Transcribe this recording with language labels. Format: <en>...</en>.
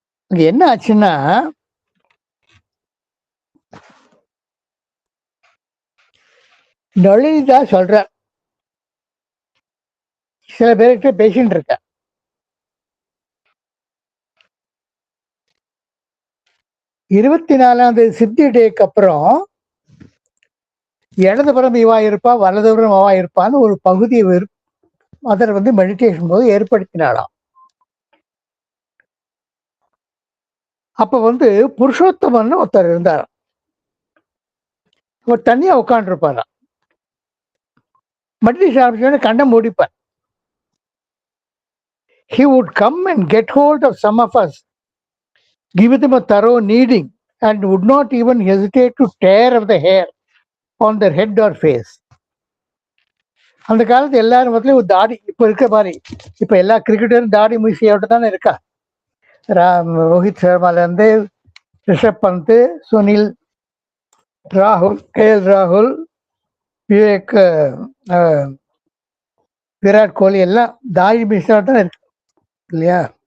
<ta>என்ன ஆச்சுன்னா நளிதா சொல்ற சில பேர்கிட்ட பேசிட்டு இருக்க, இருபத்தி 4ஆம் தேதி சித்தி டேக்கு அப்புறம் இடதுபுறம் இவா இருப்பா வலதுபுறம் அவா இருப்பான்னு ஒரு பகுதியை அதர் வந்து மெடிடேஷன் போது ஏற்படுத்தினாலாம். அப்ப வந்து புருஷோத்தமன் ஒருத்தர் இருந்தாராம். அவர் தனியா உட்காந்துருப்பாராம். மெடிடேஷன் ஆரம்பிச்சோன்னு கண்ணை மூடிப்பார்.</ta> <en>He would come and get hold of some of us, give them a thorough kneading, and would not even hesitate to tear off the hair on their head or face.</en> <ta>அந்த காலத்து எல்லாரும் மொத்தம் ஒரு தாடி இப்ப இருக்க மாதிரி. இப்ப எல்லா கிரிக்கெட்டரும் தாடி மீசையோட தானே இருக்கா. ரோஹித் சர்மால இருந்து ரிஷப் பந்த், சுனில், ராகுல், KL ராகுல், விவேக், விராட் கோலி எல்லாம் தாடி மீசையோட தான் இருக்கு இல்லையா.</ta>